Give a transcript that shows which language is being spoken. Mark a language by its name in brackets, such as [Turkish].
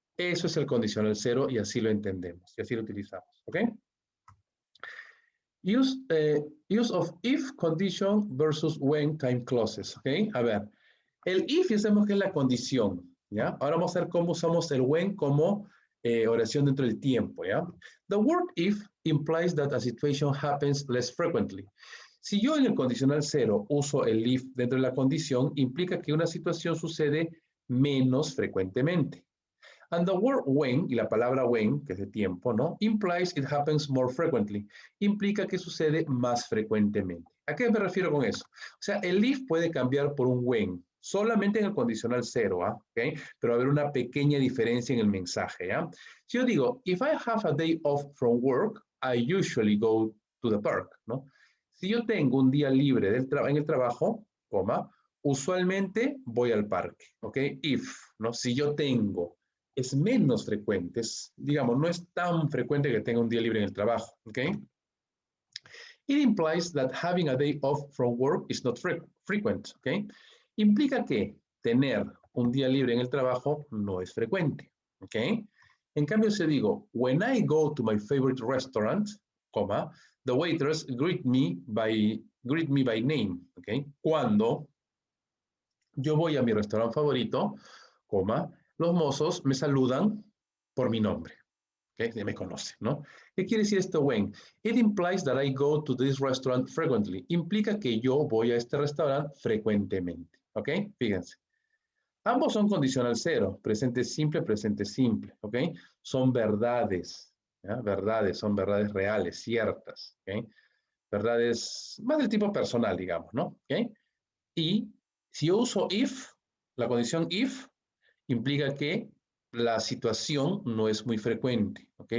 [Spanish] Eso es el condicional cero y así lo entendemos, y así lo utilizamos, ¿ok? [English] Use of if condition versus when time clauses, ¿ok? [Spanish] A ver, el if ya sabemos que es la condición, ¿ya? Ahora vamos a ver cómo usamos el when como oración dentro del tiempo, ¿ya? [English] The word if implies that a situation happens less frequently. [Spanish] Si yo en el condicional cero uso el if dentro de la condición, implica que una situación sucede menos frecuentemente. [English] And the word when, [Spanish] y la palabra when, que es de tiempo, ¿no? [English] Implies it happens more frequently. [Spanish] Implica que sucede más frecuentemente. ¿A qué me refiero con eso? O sea, el if puede cambiar por un when, solamente en el condicional cero, ¿ah? ¿Okay? Pero va a haber una pequeña diferencia en el mensaje, ¿ah? Si yo digo, [English] if I have a day off from work, I usually go to the park, ¿no? [Spanish] Si yo tengo un día libre en el trabajo, coma, usualmente voy al parque, ¿ok? If, ¿no? Si yo tengo, es menos frecuente, digamos, no es tan frecuente que tenga un día libre en el trabajo, ¿ok? [English] It implies that having a day off from work is not frequent, ¿ok? [Spanish] Implica que tener un día libre en el trabajo no es frecuente, ¿ok? En cambio, si digo, [English] when I go to my favorite restaurant, coma, the waiters greet me by name, ¿ok? [Spanish] Cuando yo voy a mi restaurante favorito, coma, los mozos me saludan por mi nombre. ¿Okay? Me conoce, ¿no? ¿Qué quiere decir esto when? [English] It implies that I go to this restaurant frequently. [Spanish] Implica que yo voy a este restaurante frecuentemente. ¿Ok? Fíjense. Ambos son condicional cero, presente simple, ¿ok? Son verdades, ¿ya? Verdades, son verdades reales, ciertas, ¿ok? Verdades más del tipo personal, digamos, ¿no? ¿Ok? Y si yo uso if, la condición if, implica que la situación no es muy frecuente, ¿ok?